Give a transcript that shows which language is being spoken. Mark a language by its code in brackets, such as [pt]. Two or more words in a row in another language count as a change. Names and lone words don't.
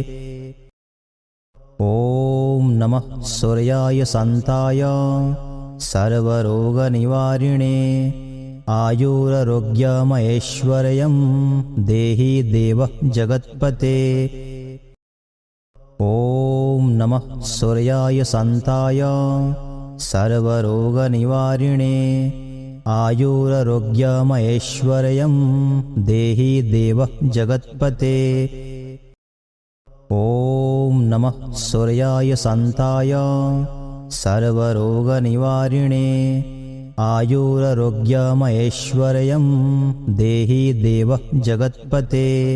[sa] ॐ नमः सूर्याय शान्ताय सर्वरोगनिवारिणे आयुरारोग्यमैश्वर्यं देहि देव जगत्पते। ॐ नमः सूर्याय शान्ताय सर्वरोगनिवारिणे आयुरारोग्यमैश्वर्यं देही देव जगत्पते. ओम नमः सूर्याय शान्ताय सर्वरोगनिवारिणे आयुरारोग्यमैश्वर्यं देही देव जगत्पते.